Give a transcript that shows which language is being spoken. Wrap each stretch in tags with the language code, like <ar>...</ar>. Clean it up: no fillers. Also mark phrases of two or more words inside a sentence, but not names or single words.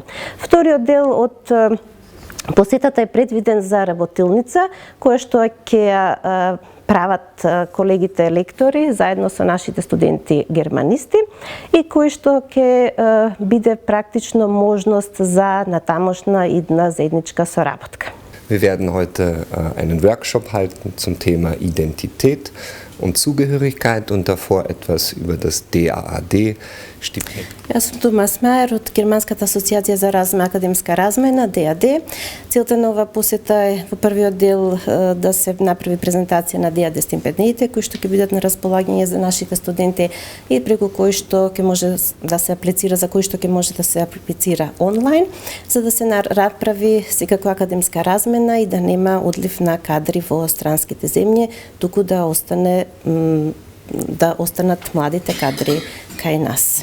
<mk>Вториот дел од посетата е предвиден за работилница, која што ќе прават колегите лектори заедно со нашите студенти германисти и кој што ќе биде практично можност за натамошна идна заедничка соработка.</mk> <de>Wir werden heute einen Workshop halten zum Thema Identität und Zugehörigkeit und davor etwas über das DAAD-Stipendium.</de> <mk>Јас сум Томас Мајер од Германската асоциација за академска размена ДАД. Целта на ова посета е во првиот дел да се направи презентација на ДАД стипендиите кои што ќе бидат на располагање за нашите студенти и преку кои што ќе може да се аплицира, за кои што ќе може да се аплицира онлайн, за да се направи секако академска размена и да нема одлив на кадри во странските земји, туку да останат младите кадри кај нас.</mk>